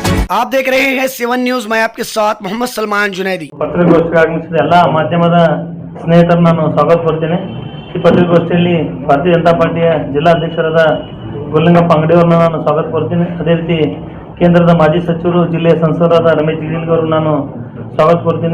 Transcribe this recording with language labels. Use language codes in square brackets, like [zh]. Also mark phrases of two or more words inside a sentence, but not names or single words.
[hi] आप देख रहे हैं 7 न्यूज। मैं आपके साथ मोहम्मद सलमान जुनैदी। [kn] ಪತ್ರಿಕಾಗೋಷ್ಠಿಗೆ ಆಗಮಿಸಿದ ಎಲ್ಲ ಮಾಧ್ಯಮದ ಸ್ನೇಹಿತರನ್ನು ನಾನು ಸ್ವಾಗತ ಕೋರ್ತೇನೆ। ಈ ಪತ್ರಿಕಾಗೋಷ್ಠಿಯಲ್ಲಿ ಭಾರತೀಯ ಜನತಾ ಪಾರ್ಟಿಯ ಜಿಲ್ಲಾ ಅಧ್ಯಕ್ಷರಾದ ಗೋಲಿಂಗಪ್ಪ ಅಂಗಡಿಯವರನ್ನು ನಾನು ಸ್ವಾಗತ ಕೋರ್ತೀನಿ। ಅದೇ ರೀತಿ ಕೇಂದ್ರದ ಮಾಜಿ ಸಚಿವರು ಜಿಲ್ಲೆಯ ಸಂಸದರಾದ ರಮೇಶ್ ಜಿಗಜಿಣಗಿ ಅವರನ್ನು ನಾನು ಸ್ವಾಗತ ಕೋರ್ತೀನಿ।